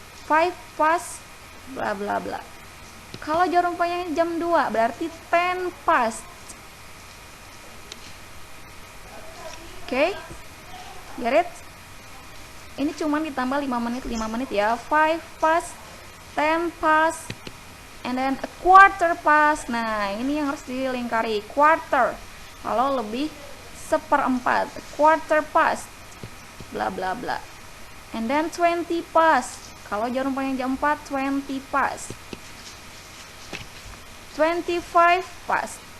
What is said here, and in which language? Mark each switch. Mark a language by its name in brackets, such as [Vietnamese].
[English] 5 past [Indonesian] bla bla bla. Kalau jarum panjangnya jam 2 berarti 10 past. Oke, [English] get it? [Indonesian] Ini cuma ditambah 5 menit ya. [English] 5 past, 10 past, and then a quarter past. [Indonesian] Nah, ini yang harus dilingkari, quarter. Kalau lebih seperempat, [English] quarter past, [Indonesian] bla bla bla. [English] And then 20 past. [Indonesian] Kalau jarum panjang jam 4, [English] 20 past. 25 past.